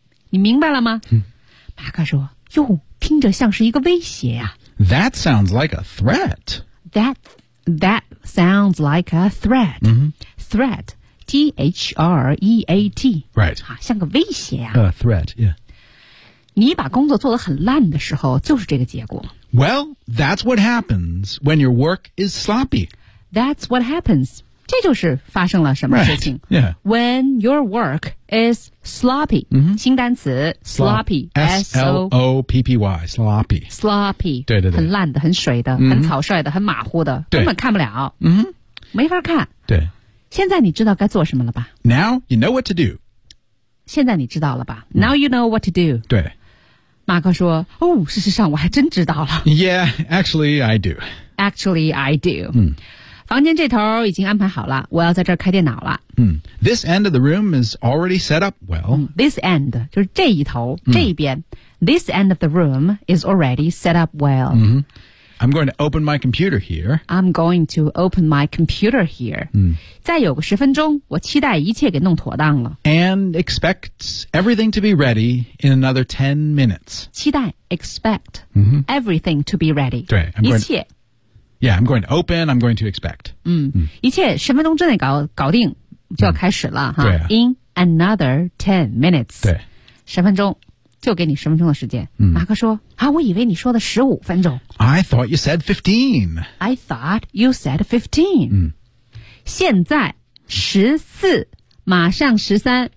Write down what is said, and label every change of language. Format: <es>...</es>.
<zh>你明白了吗、马克说哟听着像是一个威胁啊。</zh> <en>That sounds like a threat. That sounds like a threat.、 Mm-hmm. Threat. T-H-R-E-A-T. Right.、</en> <zh>啊、像个威胁啊。</zh> <en>Threat, yeah.</en> <zh>你把工作做得很烂的时候就是这个结果。</zh> <en>Well, that's what happens when your work is sloppy. That's what happens.</en> <zh>这就是发生了什么事情。</zh> <en>Right. Yeah. When your work is sloppy.、 Mm-hmm.</en> <zh>新单词 sloppy.</zh> <en>S-L-O-P-P-Y. Sloppy. Sloppy.</en> <zh>对对对。很烂的很水的、</zh> <en>mm-hmm.</en> <zh>很草率的很马虎的。根本看不了。嗯、mm-hmm. 没法看。对。现在你知道该做什么了吧。</zh> <en>Now you know what to do.</en> <zh>现在你知道了吧。</zh> <en>Now you know what to do.</en> <zh>对。马克说哦事实上我还真知道了。</zh> <en>Yeah, actually I do. Actually I do.、</en> <zh>嗯、房间这头已经安排好了，我要在这儿开电脑了。</zh> <en>This end of the room is already set up well. This end</en> <zh>就是这一头，这一边。</zh> <en>This end of the room is already set up well. I'm going to open my computer here. I'm going to open my computer here.</en> <zh>再有个十分钟，我期待一切给弄妥当了。</zh> <en>And expect everything to be ready in another 10 minutes.</en> <zh>期待</zh> <en>expect everything to be ready.</en> <zh>对，一切。</zh> <en>Yeah, I'm going to open, I'm going to expect.</en> <zh>一切十分钟之内搞定就要开始了。对啊。</zh> <en>In another 10 minutes.</en> <zh>对。十分钟。就给你十分钟的时间。马克说啊，我以为你说的十五分钟。</zh> <en>I thought you said 15. I thought you said 15.</en> <zh>现在十四，马上十三。</zh>